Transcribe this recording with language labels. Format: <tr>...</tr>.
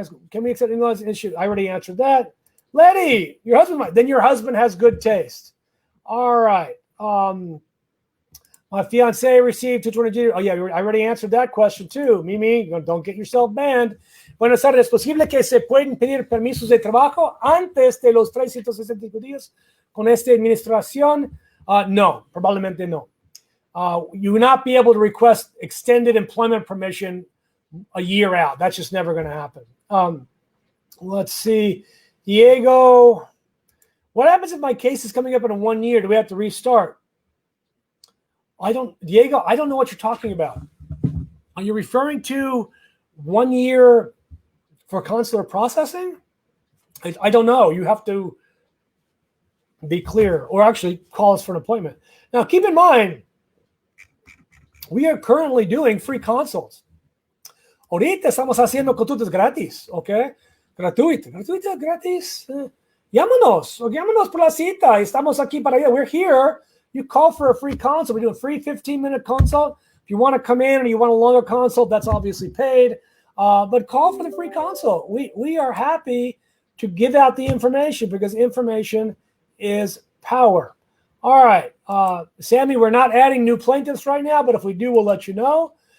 <en>Can we accept English issue? I already answered that. Letty, your husband has good taste. All right. My fiance received 220. Oh yeah, I already answered that question too. Mimi, don't get yourself banned.</en> <es>Buenas tardes. ¿Es posible que se pueden pedir permisos de trabajo antes de los 365 días con esta administración? No, probablemente no.</es> <en>You will not be able to request extended employment permission a year out. That's just never going to happen. Let's see. Diego, what happens if my case is coming up in 1 year? Do we have to restart? Diego, I don't know what you're talking about. Are you referring to 1 year for consular processing? I don't know. You have to be clear or actually call us for an appointment. Now, keep in mind, we are currently doing free consults.</en> <es>Ahorita estamos haciendo consultas gratis, ¿ok? Gratuitas, gratis. Llámanos, o llámanos por la cita. Estamos aquí para allá.</es> <en>We're here. You call for a free consult. We do a free 15-minute consult. If you want to come in and you want a longer consult, that's obviously paid. But call for the free consult. We are happy to give out the information because information is power. All right, Sammy, we're not adding new plaintiffs right now, but if we do, we'll let you know.</en>